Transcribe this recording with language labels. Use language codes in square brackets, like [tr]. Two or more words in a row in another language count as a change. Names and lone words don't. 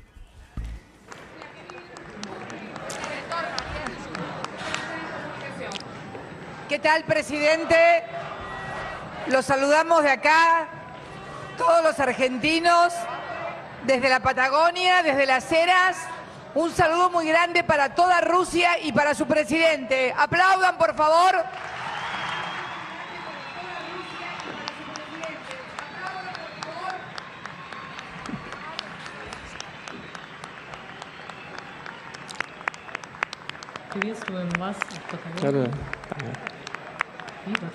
[es] ¿Qué tal, presidente? Los saludamos de acá, todos los argentinos, desde la Patagonia, desde las Heras. Un saludo muy grande para toda Rusia y para su presidente. Aplaudan, por favor. [ru] Приветствуем вас в Патагонии и во всей стране.